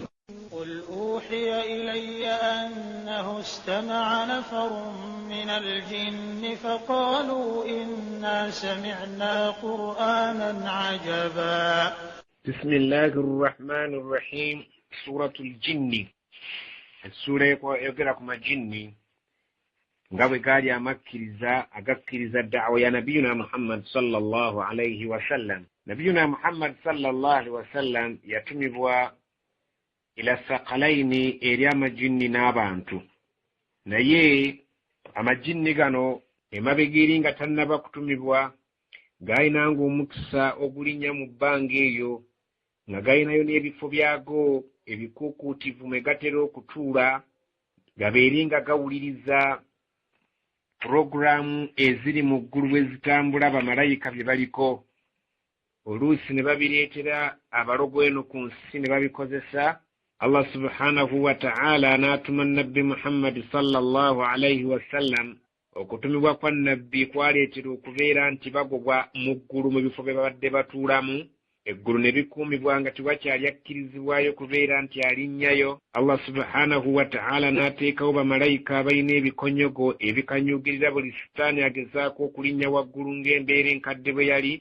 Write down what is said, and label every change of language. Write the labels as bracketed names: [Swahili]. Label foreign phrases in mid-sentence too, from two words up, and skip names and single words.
[Arabic] قل أوحي إلي أنه استمع نفر من الجن فقالوا إنا سمعنا قرآنا عجبا. بسم الله الرحمن الرحيم. سورة الجن. السورة يقرأكم الجن [Ganda] ngawe gali agakiriza da'wa ya nabiyuna Muhammad [Arabic] صلى الله عليه وسلم. [Ganda] Nabiyuna Muhammad [Arabic] صلى الله عليه وسلم [Ganda] yatumibwa [Arabic] إلى الثقلين [Ganda] eri amajinni n'abantu, naye amajinni gano emabegeri nga tannaba kutumibwa gayinanga omukisa ogulinnya mu bbanga eyo nga gayinayo n'ebifo byago ebikuukuutivu mwe gatera okutuula gabeeri nga gawuliriza programu eziri mu ggulu bwe zitambula bamalayika bye baliko. Oluusi ne babireetera abalogo eno ku nsi ne babikozesa. Allah [Arabic] سبحانه وتعالى [Ganda] n'atuma nabbi Muhammad [Arabic] صلى الله عليه وسلم. [Ganda] Okutumibwa kwa nabbi kwaleetera okubeera nti bagobwa mu ggulu mu bifo bye babadde batuulamu. Eggulu ne bikuumibwa nga tewakyali akkirizibwayo kubeera nti alinnyayo. Allah [Arabic] سبحانه وتعالى [Ganda] n'ateekawo bamalayika abalina ebikonyogo ebikanyugirira buli sitaani agezaako okulinnya waggulu ng'embeera enkadde bwe yali.